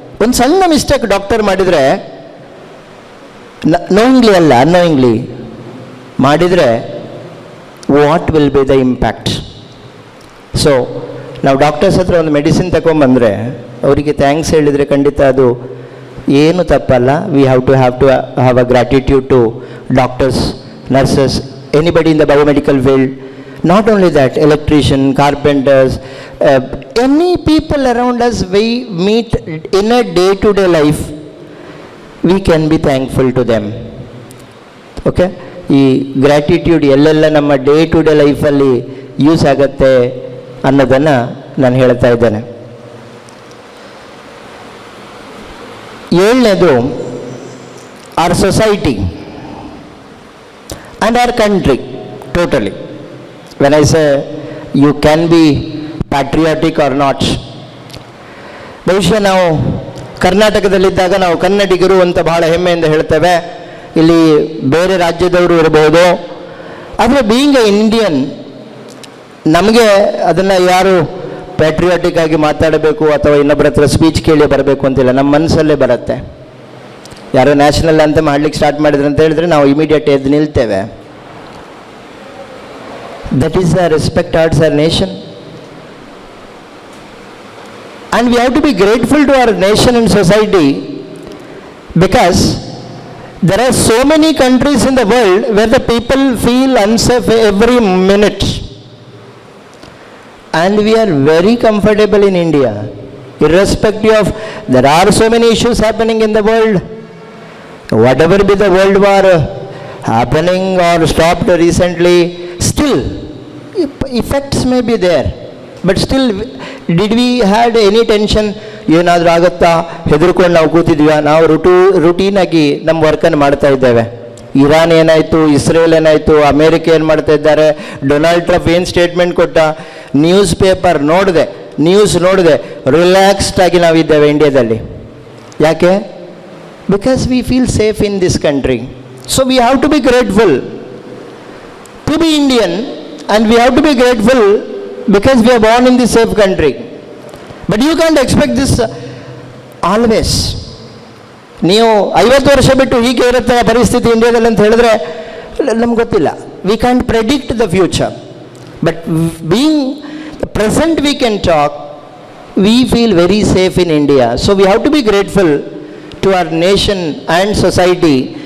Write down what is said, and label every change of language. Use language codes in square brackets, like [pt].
[kn] ಒಂದು ಸಣ್ಣ mistake doctor ಮಾಡಿದರೆ, ನೋಯಿಂಗ್ಲಿ ಅಲ್ಲ ಅನ್ನೋಯಿಂಗ್ಲಿ ಮಾಡಿದರೆ, [en] What will be the impact? [kn] So ನಾವು ಡಾಕ್ಟರ್ಸ್ ಹತ್ರ ಒಂದು ಮೆಡಿಸಿನ್ ತಗೊಂಬಂದರೆ ಅವರಿಗೆ ಥ್ಯಾಂಕ್ಸ್ ಹೇಳಿದರೆ ಖಂಡಿತ ಅದು ಏನು ತಪ್ಪಲ್ಲ. [en] We have to have a gratitude to doctors, nurses, anybody in the biomedical field. Not only that, electrician, carpenters, any people around us we meet in a day-to-day life, we can be thankful to them. Okay? [kn] ಈ gratitude ಎಲ್ಲೆಲ್ಲ ನಮ್ಮ day-to-day ಲೈಫಲ್ಲಿ use ಆಗುತ್ತೆ ಅನ್ನೋದನ್ನು ನಾನು ಹೇಳ್ತಾ ಇದ್ದೇನೆ. 7ನೇದು, [en] our society and our country totally. When I say you can be patriotic or not, [kn] ಬಹುಶಃ ನಾವು ಕರ್ನಾಟಕದಲ್ಲಿದ್ದಾಗ ನಾವು ಕನ್ನಡಿಗರು ಅಂತ ಬಹಳ ಹೆಮ್ಮೆಯಿಂದ ಹೇಳ್ತೇವೆ. ಇಲ್ಲಿ ಬೇರೆ ರಾಜ್ಯದವರು ಇರಬಹುದು, ಆದರೆ [en] being a Indian [kn] ನಮಗೆ ಅದನ್ನು ಯಾರು ಪ್ಯಾಟ್ರಿಯಾಟಿಕ್ ಆಗಿ ಮಾತಾಡಬೇಕು ಅಥವಾ ಇನ್ನೊಬ್ಬರ ಹತ್ರ ಸ್ಪೀಚ್ ಕೇಳಿ ಬರಬೇಕು ಅಂತಿಲ್ಲ, ನಮ್ಮ ಮನಸ್ಸಲ್ಲೇ ಬರುತ್ತೆ. ಯಾರೋ ನ್ಯಾಷನಲ್ ಅಂತ ಮಾಡ್ಲಿಕ್ಕೆ ಸ್ಟಾರ್ಟ್ ಮಾಡಿದ್ರು ಅಂತ ಹೇಳಿದ್ರೆ ನಾವು ಇಮಿಡಿಯೇಟ್ ಎದ್ದು ನಿಲ್ತೇವೆ. [en] That is a respect towards our nation. And we have to be grateful to our nation and society, because there are so many countries in the world where the people feel unsafe every minute. And we are very comfortable in India, irrespective of there are so many issues happening in the world. Whatever be the world war happening or stopped recently, still effects may be there, but still did we had any tension? [kn] ಏನಾದರೂ ಆಗುತ್ತಾ ಹೆದರ್ಕೊಂಡು ನಾವು ಕೂತಿದ್ವಿ? ನಾವು ರುಟೀನಾಗಿ ನಮ್ಮ ವರ್ಕನ್ನು ಮಾಡ್ತಾ ಇದ್ದೇವೆ. Iran ಏನಾಯಿತು, ಇಸ್ರೇಲ್ ಏನಾಯಿತು, ಅಮೇರಿಕ ಏನು ಮಾಡ್ತಾ ಇದ್ದಾರೆ, ಡೊನಾಲ್ಡ್ ಟ್ರಂಪ್ ಏನು ಸ್ಟೇಟ್ಮೆಂಟ್ ಕೊಟ್ಟ, ನ್ಯೂಸ್ ಪೇಪರ್ ನ್ಯೂಸ್ ನೋಡಿದೆ, ರಿಲ್ಯಾಕ್ಸ್ಡ್ ಆಗಿ ನಾವಿದ್ದೇವೆ ಇಂಡಿಯಾದಲ್ಲಿ. ಯಾಕೆ? [en] Because we feel safe in this country. So we have to be grateful to be Indian. And we have to be grateful because we are born in this safe country. But you can't expect this always. [kn] ನೀವು 50 ವರ್ಷ ಬಿಟ್ಟು ಹೀಗೆ ಇರುತ್ತೆ ಪರಿಸ್ಥಿತಿ ಇಂಡಿಯಾದಲ್ಲಿ ಅಂತ ಹೇಳಿದ್ರೆ ನಮ್ಗೆ ಗೊತ್ತಿಲ್ಲ. [en] We can predict the future, but being present we can talk. We feel very safe in India. So we have to be grateful to our nation and society.